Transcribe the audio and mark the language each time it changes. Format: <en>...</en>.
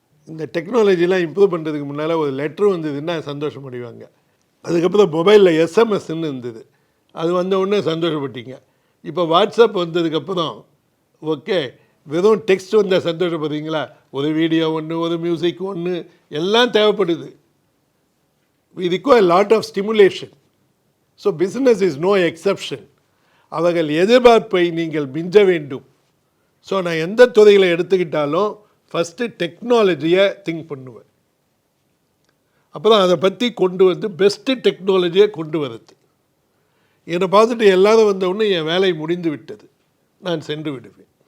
<ta>இந்த டெக்னாலஜிலாம் இம்ப்ரூவ் பண்ணுறதுக்கு முன்னால் ஒரு லெட்ரு வந்ததுன்னா சந்தோஷம் அடைவாங்க. அதுக்கப்புறம் மொபைலில் எஸ்எம்எஸ்ன்னு இருந்தது, அது வந்த உடனே சந்தோஷப்பட்டீங்க. இப்போ வாட்ஸ்அப் வந்ததுக்கப்புறம் ஓகே வெறும் டெக்ஸ்ட் வந்தால் சந்தோஷப்படுறீங்களா, ஒரு வீடியோ ஒன்று, ஒரு மியூசிக் ஒன்று, எல்லாம் தேவைப்படுது.</ta> <en>we require a lot of stimulation. So business is no exception.</en> <ta>அவர்கள் எதிர்பார்ப்பை நீங்கள் மிஞ்ச வேண்டும். ஸோ நான் எந்த துறையில் எடுத்துக்கிட்டாலும் ஃபஸ்ட்டு டெக்னாலஜியை திங்க் பண்ணுவேன். அப்போ தான் அதை பற்றி கொண்டு வந்து பெஸ்ட்டு டெக்னாலஜியை கொண்டு வருது. என்னை பார்த்துட்டு எல்லாரும் வந்தவுடனே என் வேலை முடிந்து விட்டது, நான் சென்று விடுவேன்.</ta>